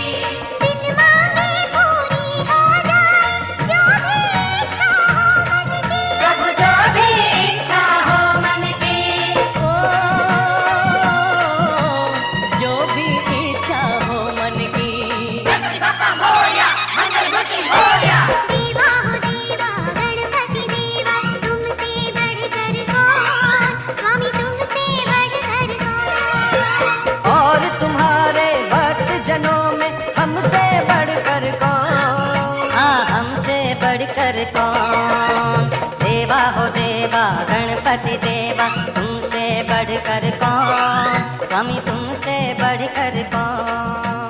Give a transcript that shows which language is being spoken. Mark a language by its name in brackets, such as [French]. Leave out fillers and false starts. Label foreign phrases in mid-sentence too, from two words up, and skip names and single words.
[Hindi] सिनेमा में पूरी हो जाए जो भी इच्छा हो मन की। प्रभु जो भी इच्छा हो मन की। ओ, जो भी इच्छा हो मन की। [Marathi] गणपति बप्पा मोरया, मंगलमूर्ति मोरया। [Hindi] देवा हो देवा गणपति देवा, तुमसे बढ़कर कौन, स्वामी तुमसे बढ़कर कौन। और तुम्हारे भक्त जनों में हमसे बढ़कर कौन, हाँ हमसे बढ़कर कौन। देवा हो देवा गणपति देवा, तुमसे बढ़कर कौन, स्वामी तुमसे बढ़कर कौन।